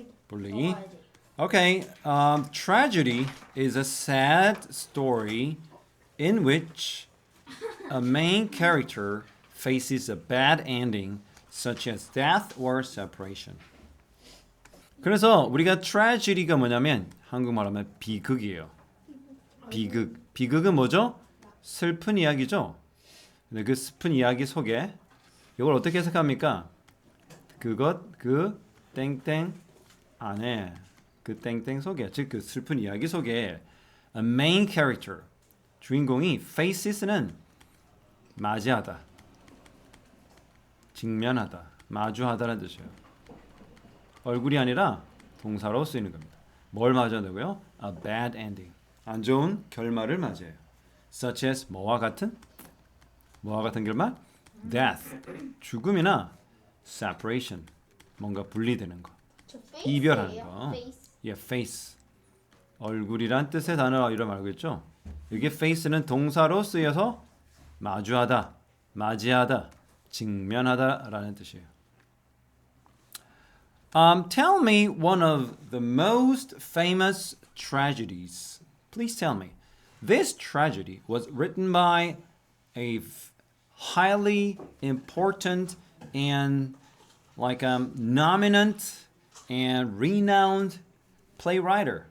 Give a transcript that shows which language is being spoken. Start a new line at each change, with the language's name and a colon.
Korean: 분리. 적어야지.
English: Okay, tragedy is a sad story in which a main character faces a bad ending, such as death or separation.
Korean: 그래서 우리가 tragedy가 뭐냐면 한국말하면 비극이에요. 비극. 비극은 뭐죠? 슬픈 이야기죠. 근데 그 슬픈 이야기 속에 이걸 어떻게 해석합니까? 그것 그 땡땡 안에 그 땡땡 속에 즉 그 슬픈 이야기 속에 a main character 주인공이 faces는 맞이하다, 직면하다, 마주하다라는 뜻이에요. 얼굴이 아니라 동사로 쓰이는 겁니다. 뭘 맞이한다고요?
English: A bad ending.
Korean: 안 좋은 결말을 맞이해요. Such as 뭐와 같은 결말?
English: Death.
Korean: 죽음이나 separation. 뭔가 분리되는 거. 저 face 이별하는 예요? 거.
English: face. Yeah, face.
Korean: 얼굴이란 뜻의 단어 이름 알고 있죠? 이게 face는 동사로 쓰여서 마주하다, 맞이하다, 직면하다라는 뜻이에요.
English: Tell me one of the most famous tragedies. Please tell me. This tragedy was written by a highly important and like nominant and renowned playwright.